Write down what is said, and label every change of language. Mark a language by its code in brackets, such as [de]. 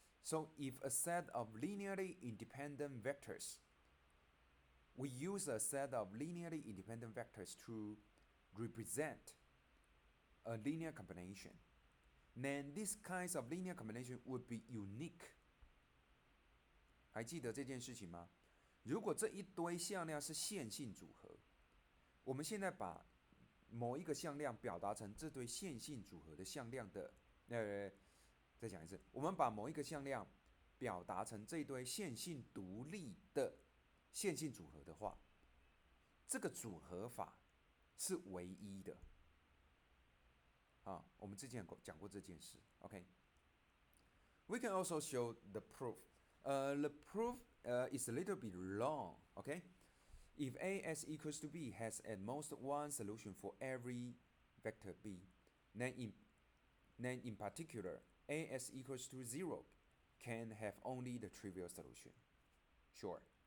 [en] So if a set of linearly independent vectors, we use a set of linearly independent vectors to represent a linear combination, then these kinds of linear combination would be unique. [zh] 还记得这件事情吗？如果这一堆向量是线性组合，我们现在把某一个向量表达成这堆线性组合的向量的，再讲一次，我们把某一个向量表达成这堆线性独立的线性组合的话，这个组合法是唯一的。我们之前讲过这件事。OK。 [en] We can also show the proof. The proof is a little bit long. Okay. If A s equals to B has at most one solution for every vector B, then in particular, A s equals to 0 can have only the trivial solution. Sure.